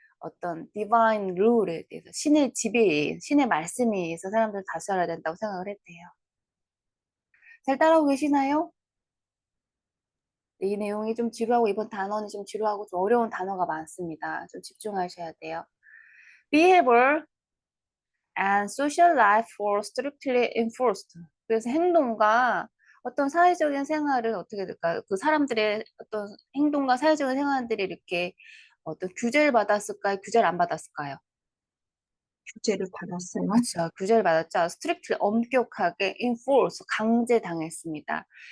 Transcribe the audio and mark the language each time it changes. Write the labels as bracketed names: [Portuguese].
[Korean] 어떤 [English] divine rule [Korean] 에 대해서, 신의 지배에, 신의 말씀에 의해서 사람들을 다스려야 된다고 생각을 했대요. 잘 따라오고 계시나요? 네, 이 내용이 좀 지루하고 이번 단어는 좀 지루하고 좀 어려운 단어가 많습니다. 좀 집중하셔야 돼요. [English] Behavior and social life were strictly enforced. [Korean] 그래서 행동과 어떤 사회적인 생활을 어떻게 될까요? 그 사람들의 어떤 행동과 사회적인 생활들이 이렇게 어떤 규제를 받았을까요? 규제를 안 받았을까요? 규제를 받았어요. 그렇죠. 규제를 받았죠. strictly 엄격하게 enforce 강제당했습니다.